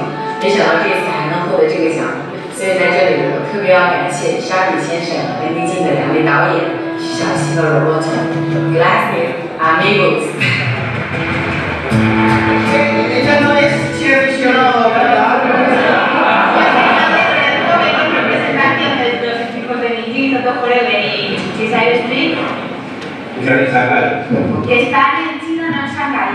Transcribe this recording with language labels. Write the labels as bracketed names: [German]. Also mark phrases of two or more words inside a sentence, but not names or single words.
[Chinese] 没想到这次还能获得这个奖，所以在这里我特别要感谢沙比先生和宁静的两位导演徐小溪和罗伯特。 [Spanish] Gracias, amigos. Ella no es Sherry Shia, ¿verdad? Representación de los equipos de Nijin, Toto Forever y Desire Street. Que están en China, no en Shanghái.